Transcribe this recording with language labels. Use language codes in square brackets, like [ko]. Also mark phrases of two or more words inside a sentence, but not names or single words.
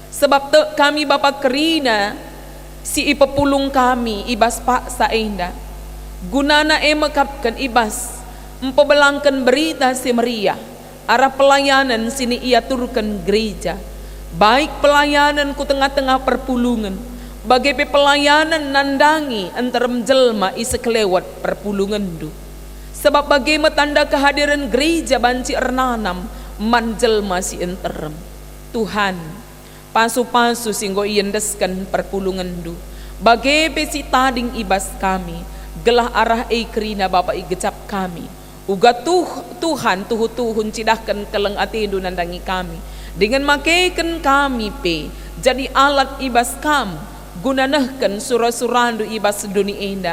[btx] te kami Bapa kerina si ipepulung kami ibas paksa enda, gunana mekapkan ibas empebelangkan berita si meriah arah pelayanan sini ia turkan gereja, baik pelayanan ku tengah-tengah perpulungan, bagai pelayanan nandangi antar menjelma isi kelewat perpulungan du, sebab bagai tanda kehadiran gereja banci ernanam manjelma si enterem. Tuhan, pasu-pasu singgo iendeskan perpulungan du, bagai pesi tading ibas kami, gelah arah kerina Bapa igecap kami, uga Tuhan tuhun cidahkan keleng atindu nandangi kami, dengan makaikan kami jadi alat ibas kam, gunanahkan surah-surandu ibas duni enda,